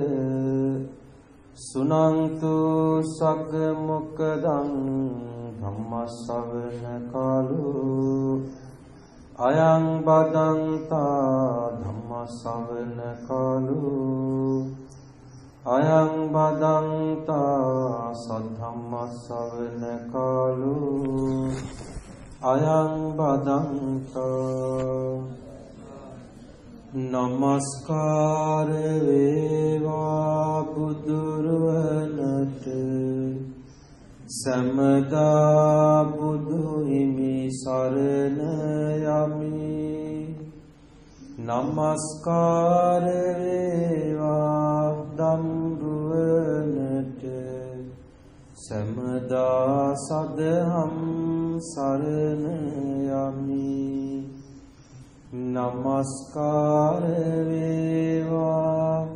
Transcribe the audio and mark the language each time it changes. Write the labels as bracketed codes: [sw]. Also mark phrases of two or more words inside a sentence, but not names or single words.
[pi] सुनन्तु सग्मुखदं धम्मश्रवण कालो अयं बदन्ता धम्मश्रवण कालो अयं बदन्ता सद्धम्मश्रवण कालो अयं बदन्ता [si] නමස්කාර වේවා බුදුරුවනට සමදා බුදු හිමි සරණ යමි නමස්කාර වේවා ධම්රුවනට සමදා සදහම් සරණ යමි නමස්කාර වේවා